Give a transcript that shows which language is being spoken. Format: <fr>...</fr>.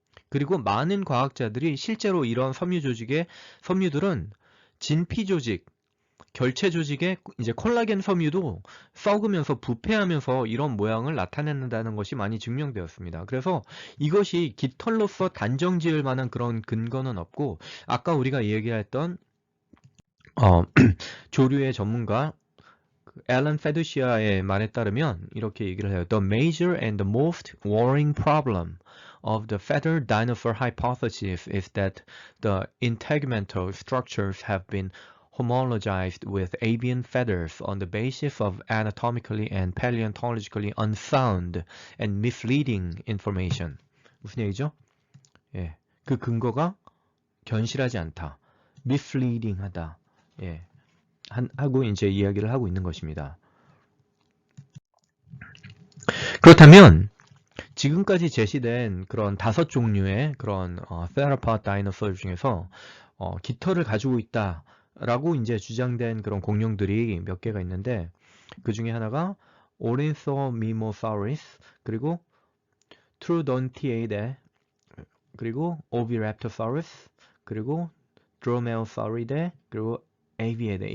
<ko>그리고 많은 과학자들이 실제로 이런 섬유들은 진피 조직, 결체 조직의 이제 콜라겐 섬유도 썩으면서 부패하면서 이런 모양을 나타낸다는 것이 많이 증명되었습니다. 그래서 이것이 깃털로서 단정 지을 만한 그런 근거는 없고, 아까 우리가 얘기했던 조류의 전문가 앨런 페두시아의 말에 따르면 이렇게 얘기를 해요.</ko> <en>The major and the most worrying problem of the feathered dinosaur hypothesis is that the integumental structures have been homologized with avian feathers on the basis of anatomically and paleontologically unsound and misleading information.</en> <ko>무슨 얘기죠? 예, 그 근거가 견실하지 않다, misleading하다. 예, 하고 이제 이야기를 하고 있는 것입니다. 그렇다면 지금까지 제시된 그런 5종류의 그런 theropod dinosaur 중에서 깃털을 가지고 있다라고 이제 주장된 그런 공룡들이 몇 개가 있는데, 그 중에 하나가 Ornithomimosaurus, 그리고 Troodontiidae, 그리고 Oviraptorosaurus, 그리고 Dromaeosauridae, 그리고 Aviidae.</ko>